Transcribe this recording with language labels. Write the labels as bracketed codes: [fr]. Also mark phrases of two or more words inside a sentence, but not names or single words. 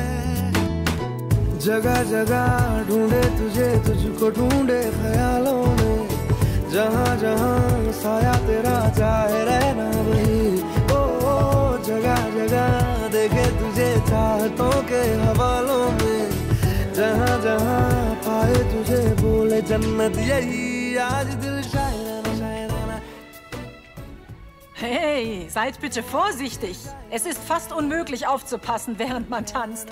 [hi] जगह जगह ढूंढे तुझे तुझको ढूंढे ख्यालों में जहाँ जहाँ साया तेरा चाहे रहना वही ओ जगह जगह देखे तुझे चाहतों के हवालों में जहाँ जहाँ पाए तुझे बोले जन्नत यही आज दिल शायराना शायराना. [de] Hey, seid bitte vorsichtig. Es ist fast unmöglich aufzupassen, während man tanzt.